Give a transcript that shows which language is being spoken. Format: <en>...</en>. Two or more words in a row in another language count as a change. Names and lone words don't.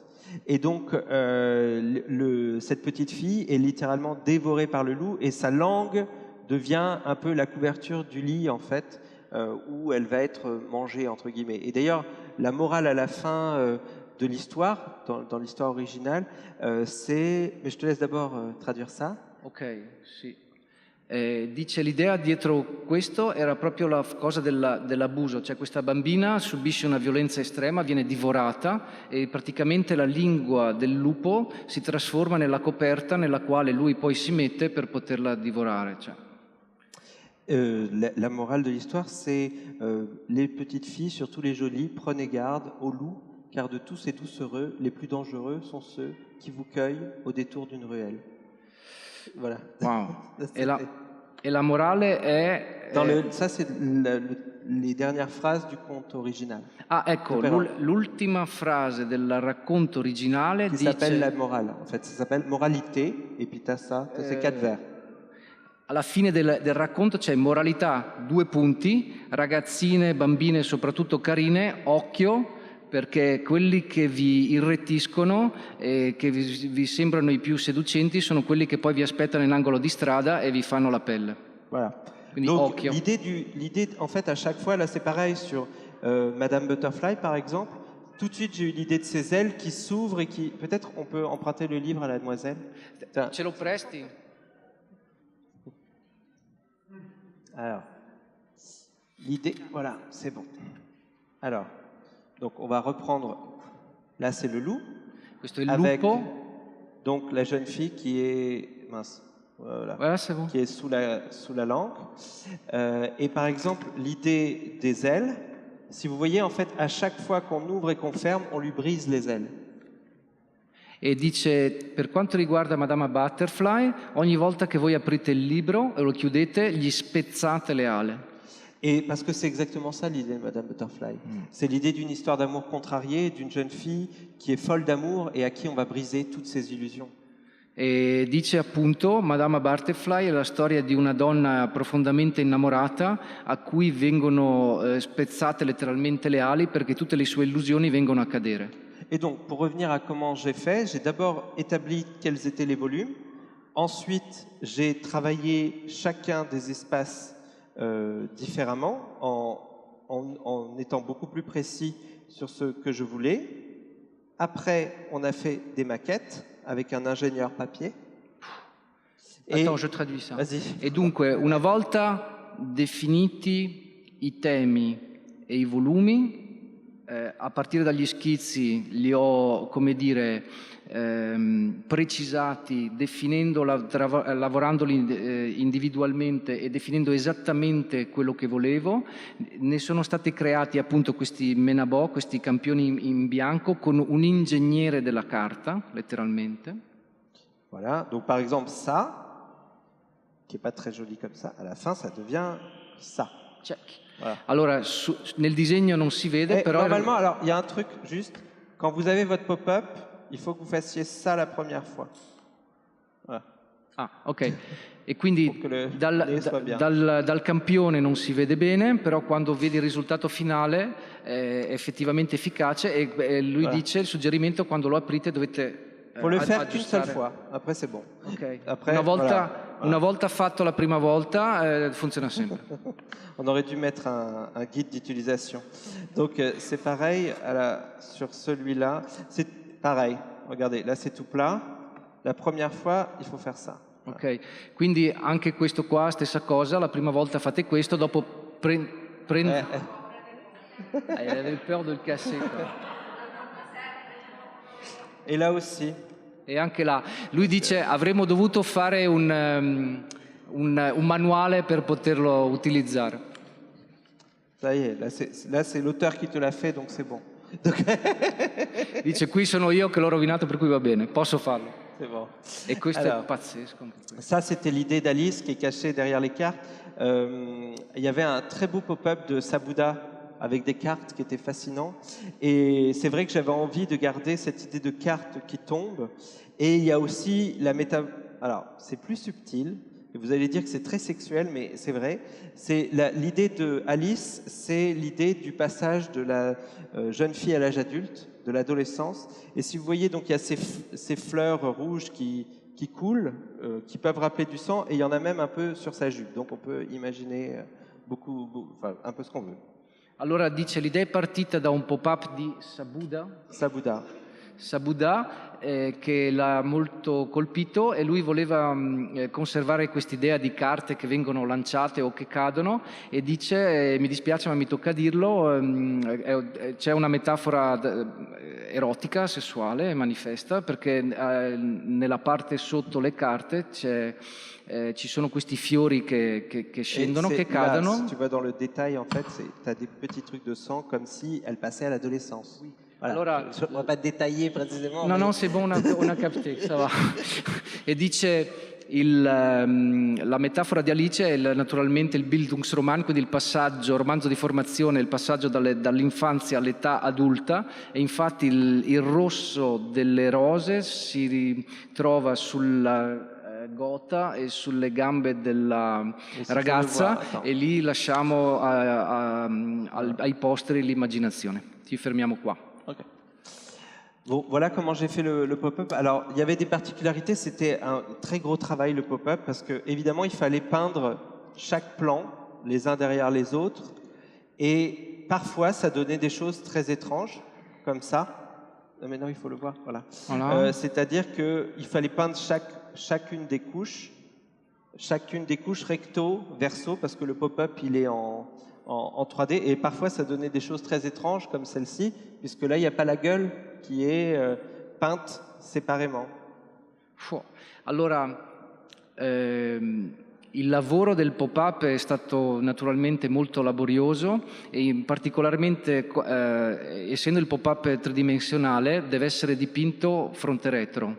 <fr>Et donc, cette petite fille est littéralement dévorée par le loup et sa langue devient un peu la couverture du lit en fait, où elle va être mangée entre guillemets. Et d'ailleurs, la morale à la fin de l'histoire, dans l'histoire originale, c'est... Mais je te laisse d'abord traduire ça.</fr> <it>Ok, sì. Dice l'idea dietro questo era proprio la cosa dell'abuso, cioè questa bambina subisce una violenza estrema, viene divorata e praticamente la lingua del lupo si trasforma nella coperta nella quale lui poi si mette per poterla divorare. Cioè.</it> <fr>La morale de l'histoire, c'est les petites filles, surtout les jolies, prenez garde aux loups, car de tous ces doucereux, les plus dangereux sont ceux qui vous cueillent au détour d'une ruelle. Voilà. Wow. Et la morale è... Ça, c'est les dernières phrases du conte original.</fr> <it>Ah, ecco, l'ultima frase del racconto originale</it> <fr>qui s'appelle la morale. En fait, ça s'appelle moralité, et puis t'as ça, c'est 4 vers.</fr> <it>Alla fine del racconto c'è moralità, 2 punti, ragazzine, bambine, soprattutto carine, occhio, perché quelli che vi irretiscono e che vi sembrano i più seducenti sono quelli che poi vi aspettano in angolo di strada e vi fanno la pelle.</it> <fr>Voilà.</fr> <it>Quindi</it> <fr>donc</fr> <it>occhio.</it> <fr>L'idée, en fait, à chaque fois, là c'est pareil sur Madame Butterfly par exemple, tout de suite j'ai eu l'idée de ces ailes qui s'ouvrent et qui... Peut-être on peut emprunter le livre à la demoiselle.</fr> <it>Ce lo presti?</it> <fr>Alors, l'idée, voilà, c'est bon. Alors, donc on va reprendre, là c'est le loup,</fr> <it>Questo è il</it> <fr>avec</fr> <it>lupo.</it> <fr>donc la jeune fille qui est, mince, voilà, c'est bon. qui est sous la langue. Et par exemple, l'idée des ailes, si vous voyez en fait, à chaque fois qu'on ouvre et qu'on ferme, on lui brise les ailes.</fr> <it>E dice, per quanto riguarda Madama Butterfly, ogni volta che voi aprite il libro e lo chiudete, gli spezzate le ale.</it> <fr>Et parce que c'est exactement ça l'idée de Madame Butterfly. C'est l'idée d'une histoire d'amour contrariée, d'une jeune fille qui est folle d'amour et à qui on va briser toutes ses illusions.</fr> <it>E dice appunto, Madama Butterfly è la storia di una donna profondamente innamorata a cui vengono spezzate letteralmente le ali perché tutte le sue illusioni vengono a cadere.</it> <fr>Et donc, pour revenir à comment j'ai fait, j'ai d'abord établi quels étaient les volumes. Ensuite, j'ai travaillé chacun des espaces différemment, en étant beaucoup plus précis sur ce que je voulais. Après, on a fait des maquettes avec un ingénieur papier. Attends, je traduis ça. Vas-y.</fr> <it>E dunque, una volta definiti i temi e i volumi, a partire dagli schizzi li ho, come dire, precisati, definendo, lavorandoli individualmente e definendo esattamente quello che volevo. Ne sono stati creati appunto questi menabò, questi campioni in bianco con un ingegnere della carta, letteralmente.</it> <fr>Voilà, donc par exemple ça, qui n'est pas très joli comme ça, à la fin, ça devient ça. Check. Voilà.</fr> <it>Allora, nel disegno non si vede, però...</it> <fr>Normalement, alors, il y a un truc, juste, quand vous avez votre pop-up, il faut que vous fassiez ça la première fois. Voilà.</fr> <it>Ah, ok. E quindi</it> <fr>Pour que le</fr> <it>dal,</it> <fr>nez soit bien.</fr> <it>dal campione non si vede bene, però quando vedi il risultato finale è effettivamente efficace e lui</it> <fr>Voilà.</fr> <it>dice, il suggerimento, quando lo aprite dovete</it> <fr>Faut le faire qu'une seule</fr> <it>aggiustare.</it> <fr>fois, après c'est bon. Ok. Après,</fr> <it>Una volta fatto la prima volta funziona sempre.</it> <fr>On aurait dû mettre un guide d'utilisation. Donc c'est pareil sur celui-là. C'est pareil. Regardez, là c'est tout plat. La première fois, il faut faire ça.</fr> <it>Ok, quindi anche questo qua, stessa cosa, la prima volta fate questo, dopo prendete...</it> <fr>Avevi peur de le casser. E là aussi.</fr> <it>E anche là, lui dice avremmo dovuto fare un manuale per poterlo utilizzare.</it> <fr>Ça y est, là c'est l'auteur qui te l'a fait, donc c'est bon.</fr> <it>Dice qui sono io che l'ho rovinato, per cui va bene, posso farlo.</it> <fr>C'est bon.</fr> <it>E questo</it> <fr>Alors,</fr> <it>è pazzesco. Anche questo.</it> <fr>Ça, c'était l'idée d'Alice qui est cachée derrière les cartes. Il y avait un très beau pop-up de Sabouda avec des cartes qui étaient fascinants. Et c'est vrai que j'avais envie de garder cette idée de cartes qui tombent. Et il y a aussi la méta... Alors, c'est plus subtil. Et vous allez dire que c'est très sexuel, mais c'est vrai. C'est l'idée de Alice, c'est l'idée du passage de la jeune fille à l'âge adulte, de l'adolescence. Et si vous voyez, donc il y a ces fleurs rouges qui coulent, qui peuvent rappeler du sang, et il y en a même un peu sur sa jupe. Donc on peut imaginer enfin, un peu ce qu'on veut.</fr> <it>Allora dice l'idea è partita da un pop-up di Sabouda che l'ha molto colpito e lui voleva conservare quest'idea di carte che vengono lanciate o che cadono e dice, mi dispiace ma mi tocca dirlo, c'è una metafora erotica, sessuale, manifesta, perché nella parte sotto le carte ci sono questi fiori che scendono, che cadono.</it> <fr>Là, si tu vas dans le détail, en fait, tu as des petits trucs de sang comme si elle passait à l'adolescence. Oui. Voilà.</fr> <it>Allora,</it> <fr>je ne vais pas détailler précisément. No, no, c'est bon, on a capté, ça va.</fr> <it>E dice, la metafora di Alice è naturalmente il Bildungsroman, quindi il passaggio, romanzo di formazione, il passaggio dall'infanzia all'età adulta, e infatti il rosso delle rose si ritrova sulla gota e sulle gambe della ragazza e lì lasciamo ai posteri l'immaginazione. Ci fermiamo qua. Okay.</it> <fr>Bon, voilà comment j'ai fait le pop-up. Alors, il y avait des particularités, c'était un très gros travail le pop-up parce que évidemment, il fallait peindre chaque plan les uns derrière les autres et parfois, ça donnait des choses très étranges comme ça. Non, mais non, il faut le voir, voilà. C'est-à-dire qu'il fallait peindre chacune des couches recto, verso, parce que le pop-up, il est en 3D, et parfois ça donnait des choses très étranges comme celle-ci, puisque là il n'y a pas la gueule qui est peinte séparément. Allora, il lavoro del pop-up è stato naturalmente molto laborioso e particolarmente, essendo il pop-up tridimensionale, deve essere dipinto fronte retro.</fr>